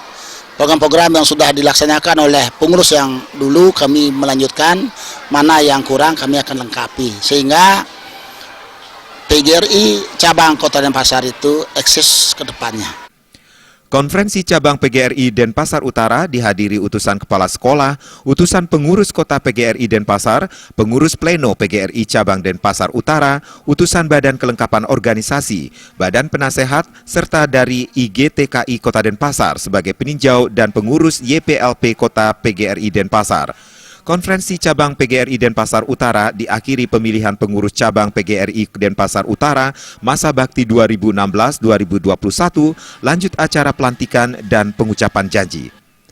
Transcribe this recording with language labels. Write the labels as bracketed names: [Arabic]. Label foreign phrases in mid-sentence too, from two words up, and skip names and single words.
[Indonesian] Program-program yang sudah dilaksanakan oleh pengurus yang dulu kami melanjutkan, mana yang kurang kami akan lengkapi sehingga PGRI cabang Kota Denpasar itu eksis ke depannya. Konferensi cabang PGRI Denpasar Utara dihadiri utusan kepala sekolah, utusan pengurus kota PGRI Denpasar, pengurus pleno PGRI cabang Denpasar Utara, utusan badan kelengkapan organisasi, badan penasehat, serta dari IGTKI Kota Denpasar sebagai peninjau dan pengurus YPLP Kota PGRI Denpasar. Konferensi cabang PGRI Denpasar Utara diakhiri pemilihan pengurus cabang PGRI Denpasar Utara masa bakti 2016-2021, lanjut acara pelantikan dan pengucapan janji.